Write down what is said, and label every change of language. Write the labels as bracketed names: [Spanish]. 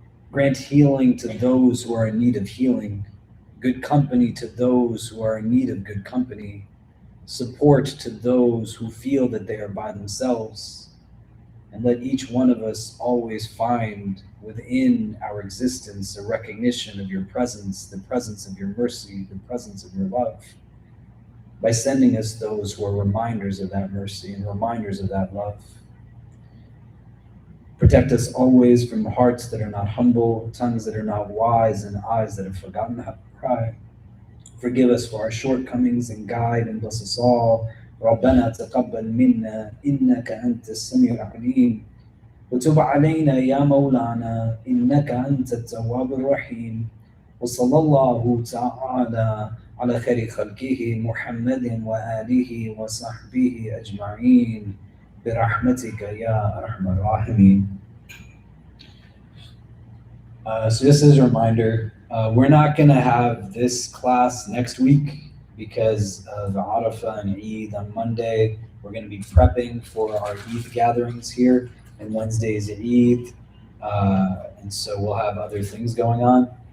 [English] Grant healing to those who are in need of healing, good company to those who are in need of good company, support to those who feel that they are by themselves, and let each one of us always find within our existence a recognition of your presence, the presence of your mercy, the presence of your love, by sending us those who are reminders of that mercy and reminders of that love. Protect us always from hearts that are not humble, tongues that are not wise, and eyes that have forgotten how to cry. Forgive us for our shortcomings and guide and bless us all. [Arabic] ربنا تقبل منا إنك أنت السميع العليم وتب علينا يا مولانا إنك أنت التواب الرحيم وصلى الله تعالى على خير خلقه محمد وآله وصحبه أجمعين برحمتك يا أرحم الراحمين. [English] So just as a reminder, we're not going to have this class next week because of Arafah and Eid on Monday. We're going to be prepping for our Eid gatherings here, and Wednesday is Eid, and so we'll have other things going on.